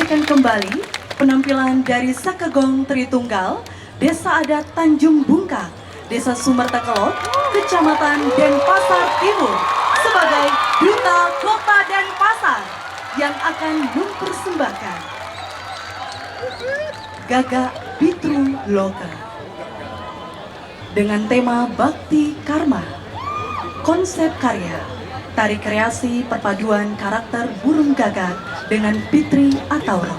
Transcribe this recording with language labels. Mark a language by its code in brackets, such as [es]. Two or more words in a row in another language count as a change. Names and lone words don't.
[id] kembali penampilan dari Sakegong Tritunggal, Desa Adat Tanjung Bungkak, Desa Sumbertekelot, Kecamatan Denpasar Timur, sebagai Duta Kota Denpasar yang akan mempersembahkan Gagak Pitru Loka dengan tema Bakti Karma. Konsep karya tari kreasi perpaduan karakter burung gagak dengan pitri atau roh.